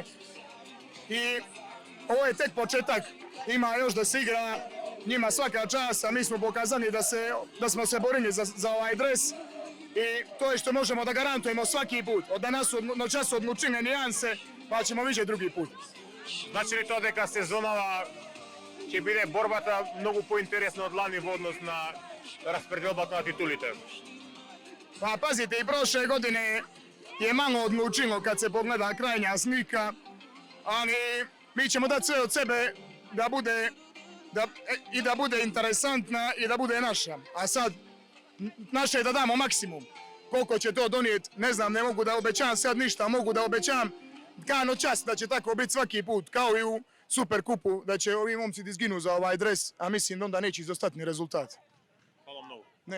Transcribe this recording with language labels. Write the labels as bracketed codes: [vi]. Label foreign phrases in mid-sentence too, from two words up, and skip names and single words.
[sr] I ovo je tek početak, ima još da se igra, njima svaka čast, a mi smo pokazani da smo se borili za ovaj dres. I to je što možemo da garantujemo svaki put. Od danas noćas odlučime nijanse, pa ćemo vidjeti drugi put. [mk] Значи ли тоа дека сезонава ќе биде борбата многу поинтересна од лани во однос на распределбата на титулите? [sr] Pa pazite, i prošle godine je malo odlučilo kad se pogleda krajnja slika, ali mi ćemo dati sve od sebe da bude interesantna i da bude naša. A sad, naše je da damo maksimum. Koliko će to donijeti, ne znam, ne mogu da obećam sad ništa, mogu da obećam kao noćas da će tako biti svaki put, kao i u Superkupu, da će ovi momci da izginu za ovaj dres, a mislim da onda neće izostati ni rezultat.